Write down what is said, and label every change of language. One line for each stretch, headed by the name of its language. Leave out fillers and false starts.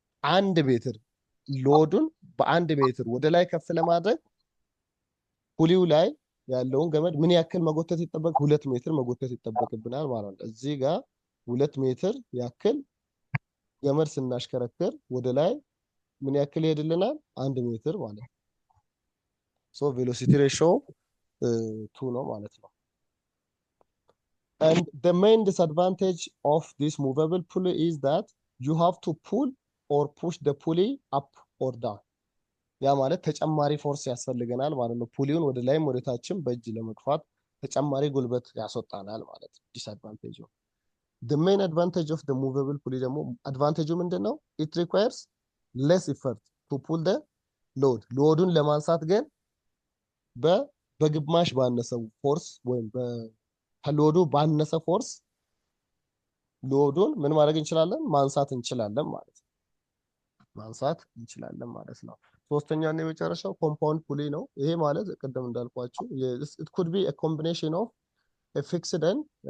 Amharic: 1 ሜትር ሎዱን በ1 ሜትር ወደ ላይ ከፍ ለማድረግ ፑሊው ላይ ያለውን ገመድ ምን ያክል መጎተት ይጠበቅ? 2 ሜትር መጎተት ይጠበቅብናል ማለት ነው። እዚህ ጋር 2 ሜትር ያክል ገመድ ስናሽከረክር ወደ ላይ ምን ያክል ይሄድልናል?
English: 1 ሜትር ማለት ነው። ሶ ቬሎሲቲ ሬሽዮ 2 ነው ማለት ነው። and the main disadvantage of this movable pulley is that you have to pull or push the pulley up or down.
Amharic: ያ ማለት ተጨማሪ ፎርስ ያስፈልገናል ማለት ነው። ፑሊውን ወደ ላይም ወደ ታችም በእጅ ለመግፋት ተጨማሪ ጉልበት ያስወጣናል ማለት ነው። ዲስአድቫንቴጅ ነው። the main advantage of the movable pulley ደግሞ አድቫንቴጁ ምንድነው? it requires less effort to pull the load ሎዱን ለማንሳት ግን በግማሽ ባነሰ ፎርስ ወይም ከሎዱ ባነሰ ፎርስ ሎዱን ምን ማድረግ እንችላለን ማንሳት እንችላለን ማለት ነው ሶስተኛው ነው የመጨረሻው ኮምፓውንድ ፑሊ ነው ይሄ ማለት ቀደም እንዳልኳችሁ it could be a combination of a fixed and